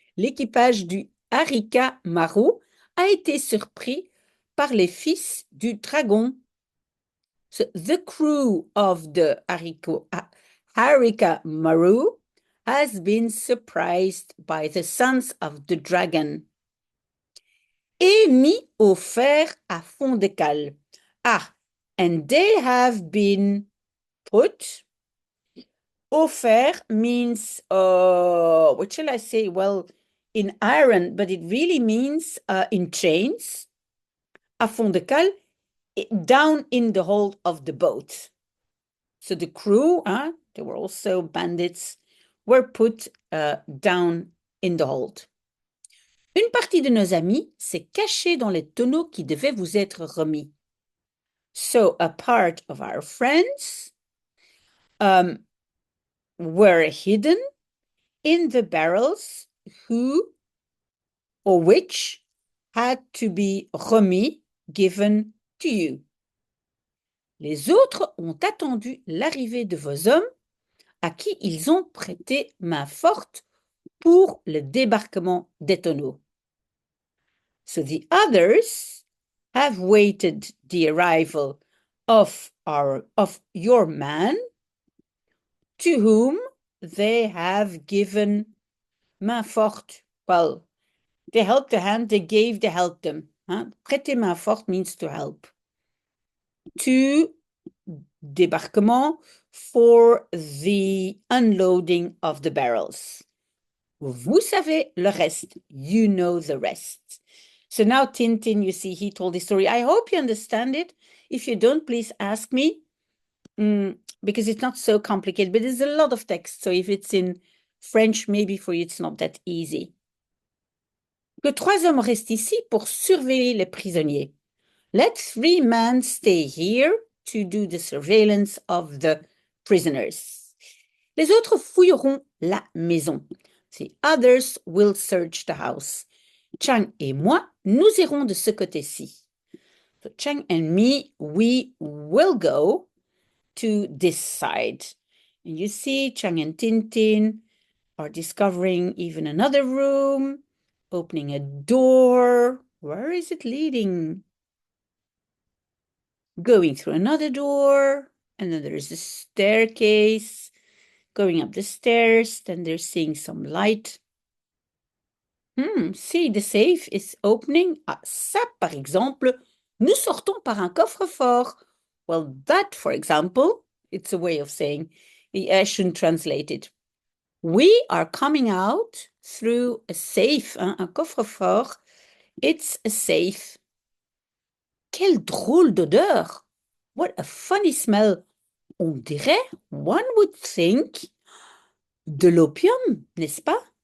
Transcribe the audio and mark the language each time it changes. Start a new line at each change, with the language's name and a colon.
French: L'équipage du Harika Maru a été surpris par les fils du dragon.
English: So the crew of the Harika Maru has been surprised by the sons of the dragon.
French: Et mis au fer à fond de cale. Ah,
English: and they have been put. Offert means, what shall I say? Well, in iron, but it really means in chains, à fond de cale, down in the hold of the boat. So the crew, they were also bandits, were put down in the hold.
French: Une partie de nos amis s'est cachée dans les tonneaux qui devaient vous être remis.
English: So a part of our friends were hidden in the barrels who or which had to be remis, given to you.
French: Les autres ont attendu l'arrivée de vos hommes à qui ils ont prêté main forte pour le débarquement des tonneaux.
English: So the others have waited the arrival of your man, to whom they have given main forte. Well, they helped a hand, they gave, they helped them. Prêter main forte means to help. To débarquement, for the unloading of the barrels.
French: Vous savez le reste. You know the rest.
English: So now Tintin, you see, he told the story. I hope you understand it. If you don't, please ask me, because it's not so complicated, but there's a lot of text. So if it's in French, maybe for you, it's not that easy.
French: Que 3 hommes restent ici pour surveiller les prisonniers.
English: Let 3 men stay here to do the surveillance of the prisoners.
French: Les autres fouilleront la maison.
English: The others will search the house.
French: Chang et moi, nous irons de ce côté-ci.
English: So Chang and me, we will go to this side. And you see, Chang and Tintin are discovering even another room, opening a door. Where is it leading? Going through another door, and then there's a staircase. Going up the stairs, then they're seeing some light. See, the safe is opening.
French: Ah, ça, par exemple, nous sortons par un coffre-fort.
English: Well, that, for example, it's a way of saying, I shouldn't translate it. We are coming out through a safe, un coffre-fort. It's a safe. Quelle drôle d'odeur! What a funny smell! On dirait, one would think, de l'opium, n'est-ce pas?